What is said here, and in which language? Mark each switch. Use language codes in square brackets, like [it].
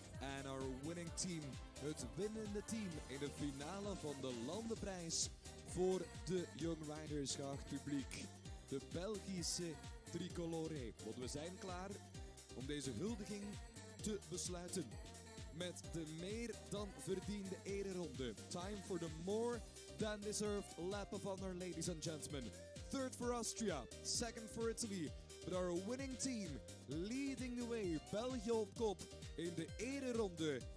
[nl] En [en] our winning team, [nl] het winnende team in de finale van de landenprijs voor de Young Riders, geacht publiek. De Belgische tricolore. Want we zijn klaar om deze huldiging te besluiten. Met de meer dan verdiende ereronde. [en] Time for the more than deserved lap of honor, ladies and gentlemen. Third for Austria, second for Italy. But our winning team leading the way. [nl] België op kop in de ereronde.